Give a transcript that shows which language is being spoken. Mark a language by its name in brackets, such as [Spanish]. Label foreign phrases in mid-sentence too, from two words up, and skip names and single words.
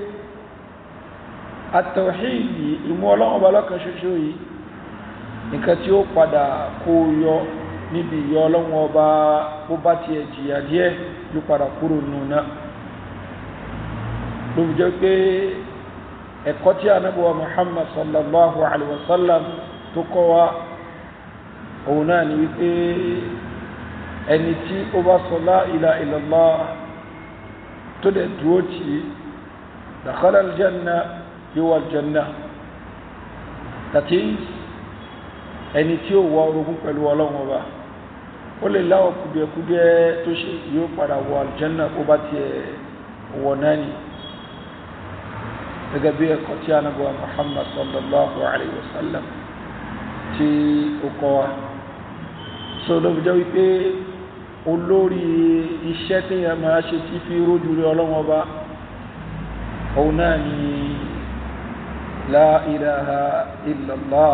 [Yoruba] at-tawhid, ìmọ̀ Ọlọ́hun Ọba lọ́kan ṣoṣo yìí, nǹkan tí ó padà kó yọ níbi ìyọ Ọlọ́hun Ọba, bó bá tiẹ̀ jìyà díẹ̀ ló padà kúrò nù náà. ló fi jẹ́ pé ẹ̀kọ́ tí Ànábì wa Muhammad [Arabic] صلى الله عليه وسلم [Yoruba] tó kọ́ wa, òun náà ni wípé ẹni tí ó bá sọ [Arabic] لا إله إلا الله [Yoruba] tó dẹ̀ dúró tì, [Arabic] دخل الجنة, [Yoruba] yóò wọ aljanna. [English] that is, [Yoruba] ẹni tí ó wọ orogún pẹ̀lú Ọlọ́hun Ọba, ó lè láwọ̀ kùdìẹ̀kùdìẹ̀ tó ṣe, yóò padà wọ aljanna ó bá tiẹ̀ wọ náà ni. gẹ́gẹ́ bí ẹ̀kọ́ tí Ànábì wa Muhammad [Arabic] صلى الله عليه وسلم [Yoruba] tí ó kọ́ wa. so ló fi jẹ́ wípé olórí iṣẹ́ tí yẹn máa ṣe tí fi rójú rí Ọlọ́hun Ọba, òun náà ni [Arabic] لا إله إلا الله.